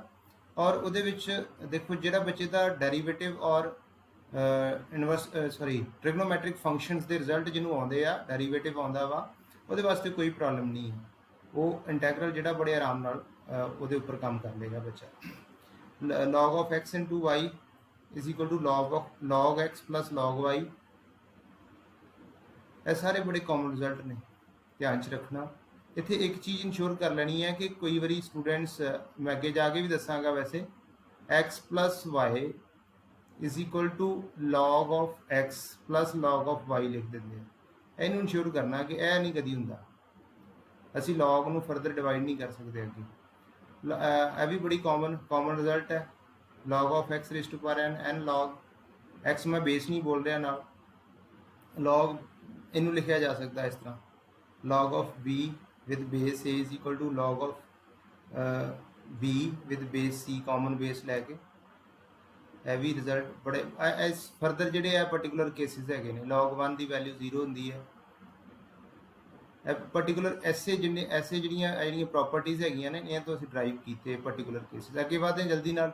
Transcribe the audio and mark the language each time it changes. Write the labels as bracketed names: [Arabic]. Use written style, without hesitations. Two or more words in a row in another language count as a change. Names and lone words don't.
[Punjabi] ਔਰ ਉਹਦੇ ਵਿੱਚ ਦੇਖੋ ਜਿਹੜਾ ਬੱਚੇ ਦਾ ਡੈਰੀਵੇਟਿਵ ਔਰ [English] trigonometric functions [Punjabi] ਦੇ ਰਿਜ਼ਲਟ ਜਿਹਨੂੰ ਆਉਂਦੇ ਆ, ਡੈਰੀਵੇਟਿਵ ਆਉਂਦਾ ਵਾ, ਉਹਦੇ ਵਾਸਤੇ ਕੋਈ ਪ੍ਰੋਬਲਮ ਨਹੀਂ ਹੈ। ਉਹ ਇੰਟੈਗਰਲ ਜਿਹੜਾ ਬੜੇ ਆਰਾਮ ਨਾਲ ਉਹਦੇ ਉੱਪਰ ਕੰਮ ਕਰ ਲੇਗਾ ਬੱਚਾ। [English] log of x into y is equal to log x plus log y, [Punjabi] ਇਹ ਸਾਰੇ ਬੜੇ [English] common result [Punjabi] ਨੇ, ਧਿਆਨ 'ਚ ਰੱਖਣਾ। ਇੱਥੇ ਇੱਕ ਚੀਜ਼ ਇਨਸ਼ੋਰ ਕਰ ਲੈਣੀ ਹੈ ਕਿ ਕਈ ਵਾਰੀ ਸਟੂਡੈਂਟਸ, ਮੈਂ ਅੱਗੇ ਜਾ ਕੇ ਵੀ ਦੱਸਾਂਗਾ ਵੈਸੇ, [English] x plus y is equal to log of x plus log of y [Punjabi] ਲਿਖ ਦਿੰਦੇ ਆ। ਇਹਨੂੰ ਇਨਸ਼ੋਰ ਕਰਨਾ ਕਿ ਇਹ ਨਹੀਂ ਕਦੀ ਹੁੰਦਾ, ਅਸੀਂ log ਨੂੰ [English] further divide [Punjabi] ਨਹੀਂ ਕਰ ਸਕਦੇ ਅੱਗੇ। ਇਹ ਵੀ ਬੜੀ [English] common result [Punjabi] ਹੈ, [English] log of x raised to power n log x, [Punjabi] ਮੈਂ ਬੇਸ ਨਹੀਂ ਬੋਲ ਰਿਹਾ ਨਾਲ। [English] log [Punjabi] ਇਹਨੂੰ ਲਿਖਿਆ ਜਾ ਸਕਦਾ ਇਸ ਤਰ੍ਹਾਂ, [English] log of b with base a is equal to log of b with base c, common base [Punjabi] ਲੈ ਕੇ। ਇਹ ਵੀ ਰਿਜ਼ਲਟ ਬੜੇ ਇਸ ਫਰਦਰ ਜਿਹੜੇ ਆ [English] particular cases [Punjabi] ਹੈਗੇ ਨੇ। log 1 ਦੀ ਵੈਲਿਊ 0 ਹੁੰਦੀ ਹੈ। ਇਹ ਪਰਟੀਕੂਲਰ ਜਿਹੜੀਆਂ ਪ੍ਰੋਪਰਟੀਜ਼ ਹੈਗੀਆਂ ਨੇ, ਇਹਨਾਂ ਤੋਂ ਅਸੀਂ ਡਰਾਈਵ ਕੀਤੇ [English] particular cases. [Punjabi] ਅੱਗੇ ਵਧਦੇ ਜਲਦੀ ਨਾਲ।